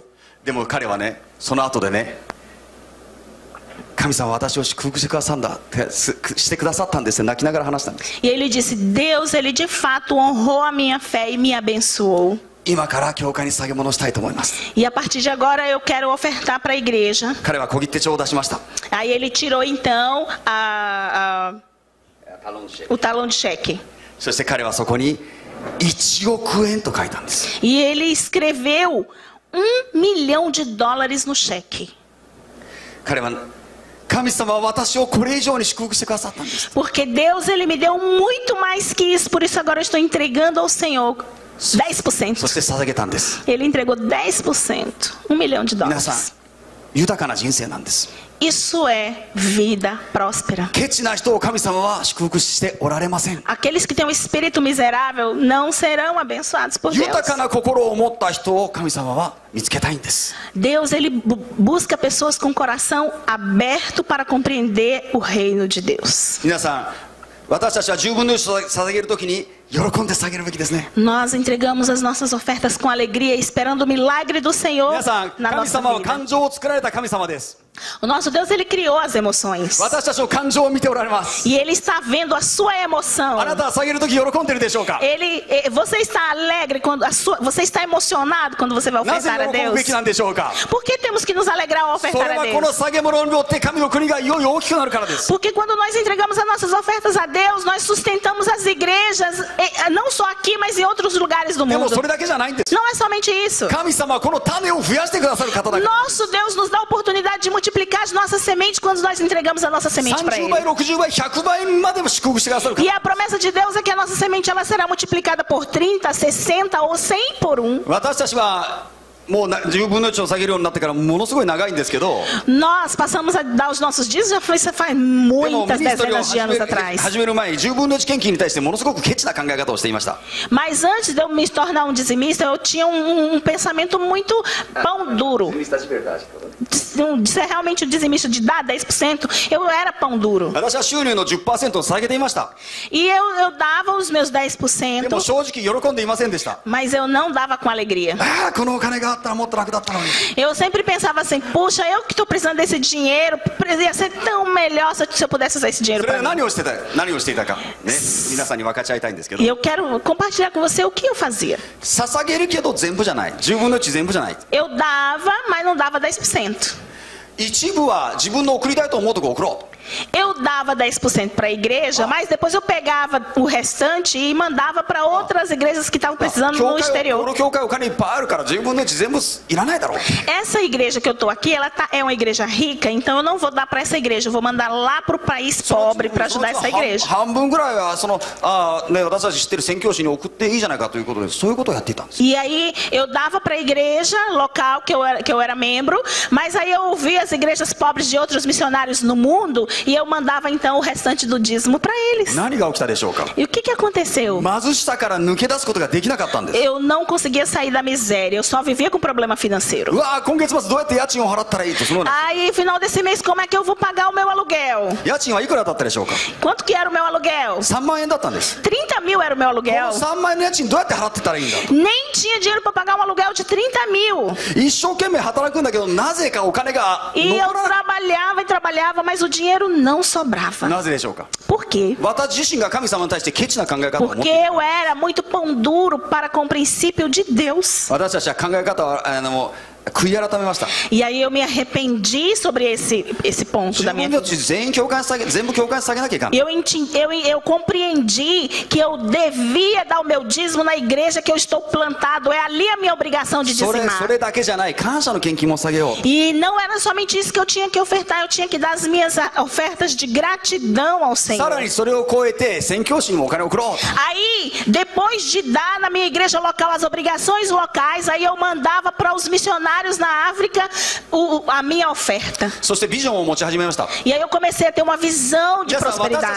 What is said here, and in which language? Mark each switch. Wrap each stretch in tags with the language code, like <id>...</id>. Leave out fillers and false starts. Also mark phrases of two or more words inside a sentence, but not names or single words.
<ja>でも彼はね、その後でね、神様は私を祝福してくださったんですって泣きながら話したんです。</ja> <pt>E ele disse: Deus, ele de fato honrou a minha fé e me abençoou.</pt> <ja>今から教会に捧げ物をしたいと思います。</ja> <pt>E a partir de agora eu quero ofertar para a igreja.</pt> <ja>彼は小切手帳を出しました。</ja> <pt>Aí ele tirou então o talão de cheque.</pt> <ja>そして彼はそこに1億円と書いたんです。</ja> <pt>E ele escreveu $1 milhão no cheque.</pt> <ja>彼は神様は私をこれ以上に祝福してくださったんです。</ja> <pt>Porque Deus, ele me deu muito mais que isso, por isso agora eu estou entregando ao Senhor 10%.</pt> <ja>そして捧げたんです。</ja> <pt>Ele entregou 10%, $1 milhão.</pt> <ja>皆さん、豊かな人生なんです。</ja> <pt>Isso é vida próspera.</pt> <ja>ケチな人を神様は祝福しておられません。</ja> <pt>Aqueles que têm um espírito miserável não serão abençoados por Deus.</pt> <ja>豊かな心を持った人を神様は見つけたいんです。</ja> <pt>Deus, ele busca pessoas com coração aberto para compreender o reino de Deus.</pt> <ja>皆さん、私たちは10分の1を捧げるときに喜んで捧げるべきですね。</ja> <pt>Nós entregamos as nossas ofertas com alegria, esperando o milagre do Senhor</pt> <ja>皆さん、</ja> <pt>na</pt> <ja>神</ja> <pt>nossa</pt> <ja>様は</ja> <pt>vida.</pt> <ja>感情を作られた神様です。</ja> <pt>O nosso Deus, ele criou as emoções.</pt> <ja>私たちの感情を見ておられます。</ja> <pt>E ele está vendo a sua emoção.</pt> <ja>あなたは捧げるとき喜んでるでしょうか。</ja> <pt>Você está alegre quando você está emocionado quando você vai</pt> <ja>なぜ</ja> <pt>ofertar a</pt> <ja>喜ぶ</ja> <pt>Deus?</pt> <ja>べきなんでしょうか。</ja> <pt>Por que temos que nos alegrar ao</pt> <ja>それ</ja> <pt>ofertar a</pt> <ja>はこの</ja> <pt>Deus?</pt> <ja>捧げ物によって神の国がいよいよ大きくなるからです。</ja> <pt>Porque quando nós entregamos as nossas ofertas a Deus, nós sustentamos as igrejas, não só aqui, mas em outros lugares do</pt> <ja>でも</ja> <pt>mundo.</pt> <ja>それだけじゃないんです。</ja> <pt>Não é somente isso.</pt> <ja>神様はこの種を増やしてくださる方だから。</ja> <pt>Nosso Deus nos dá a oportunidade de multiplicar as nossas sementes quando nós entregamos a nossa semente para</pt> <ja>30</ja> <pt>Ele.</pt> <ja>倍、60倍、100倍までも祝福してくださる方。</ja> <pt>E a promessa de Deus é que a nossa semente ela será multiplicada por 30, 60 ou 100 por 1.</pt> <ja>私たちはもう10分の1を下げるようになってからものすごい長いんですけど、</ja> <pt>Nós passamos a dar os nossos dízimos já faz</pt> <ja>でも</ja> <pt>muitas</pt> <ja>ミニストリーを</ja> <pt>dezenas de anos atrás.</pt> <ja>始める前に10分の1献金に対してものすごくケチな考え方をしていました。</ja> <pt>Mas antes de eu me tornar um dizimista, eu tinha um pensamento muito pão duro. De ser realmente um dizimista, de dar 10%, eu era pão duro.</pt> <ja>私は収入の 10% を下げていました。</ja> <pt>E eu dava os meus</pt> <ja>でも</ja> <pt>10%,</pt> <ja>正直喜んでいませんでした。</ja> <pt>mas eu não dava com alegria.</pt> <ja>ああ、このお金があったらもっと楽だったのに。</ja> <pt>Eu sempre pensava assim, puxa, eu que estou precisando desse dinheiro, ia ser tão melhor se eu pudesse usar esse</pt> <ja>そ</ja> <pt>dinheiro</pt> <ja>れ</ja> <pt>para</pt> <ja>で</ja> <pt>mim.</pt> <ja>何をしていたか、ね、皆さんに分かち合いたいんですけど、</ja> <pt>E eu quero compartilhar com você o que eu fazia.</pt> <ja>捧げるけど全部じゃない、10分の1全部じゃない、</ja> <pt>Eu dava, mas não dava 10%.</pt> <ja>一部は自分の送りたいと思うとこ送ろう。</ja> <pt>Eu dava 10% para a igreja, mas depois eu pegava o restante e mandava para outras igrejas que estavam precisando</pt> <ja>教</ja> <pt>no</pt> <ja>会こ</ja> <pt>exterior.</pt> <ja>の教会お金いっぱいあるから10分の1全部いらないだろう。</ja> <pt>Essa igreja que eu estou aqui, ela é uma igreja rica, então eu não vou dar para essa igreja, eu vou mandar lá para o país pobre para ajudar essa igreja.</pt> <ja>半分ぐらいは私たち知ってる宣教師に送っていいじゃないかということで、そういうことをやっていたんです。</ja> <pt>E aí eu dava para a igreja local que eu era membro, mas aí eu ouvia as igrejas pobres de outros missionários no mundo e eu mandava então o restante do dízimo para eles.</pt> <ja>何が起きたでしょうか。</ja> <pt>E o que aconteceu?</pt> <ja>貧しさから抜け出すことができなかったんです。</ja> <pt>Eu não conseguia sair da miséria, eu só vivia com problema financeiro.</pt> <ja>うわー、今月末どうやって家賃を払ったらいいと、そのような</ja> <pt>Aí, final desse mês, como é que eu vou pagar o meu aluguel?</pt> <ja>家賃はいくらだったでしょうか。</ja> <pt>Quanto que era o meu aluguel?</pt> <ja>3 万円だったんです。</ja> <pt>30 mil era o meu</pt> <ja>この</ja> <pt>aluguel.</pt> <ja>3万円の家賃どうやって払ってたらいいんだ。</ja> <pt>Nem tinha dinheiro para pagar um aluguel de 30 mil.</pt> <ja>一生懸命働くんだけど、なぜかお金が</ja> <pt>E</pt> <ja>残</ja> <pt>eu</pt> <ja>らない。</ja> <pt>trabalhava e trabalhava, mas o dinheiro não sobrava.</pt> <ja>なぜでしょうか。</ja> <pt>Por quê?</pt> <ja>私自身が神様に対してケチな考え方を持って</ja> <pt>Porque</pt> <ja>いる。</ja> <pt>eu era muito pão duro para com o princípio de Deus.</pt> <ja>私たちは考え方は悔い改めました。</ja> <pt>E aí eu me arrependi sobre esse ponto</pt> <ja>自</ja> <pt>da minha</pt> <ja>分の</ja> <pt>vida.</pt> <ja>命全員教会に捧げ、全部教会に捧げなきゃいかん。</ja> <pt>Eu compreendi que eu devia dar o meu dízimo na igreja que eu estou plantado. É ali a minha obrigação de</pt> <ja>そ</ja> <pt>dizimar.</pt> <ja>れだけじゃない、感謝の献金も捧げよう。</ja> <pt>E não era somente isso que eu tinha que ofertar. Eu tinha que dar as minhas ofertas de gratidão ao</pt> <ja>さ</ja> <pt>Senhor.</pt> <ja>らにそれを超えて宣教師にもお金を送ろう。</ja> <pt>Aí, depois de dar na minha igreja local as obrigações locais, aí eu mandava para os missionários na África a minha oferta.</pt> <ja>そしてビジョンを持ち始めました。</ja> <pt>E aí eu comecei a ter uma visão de</pt> <ja>皆さん、私たちが</ja>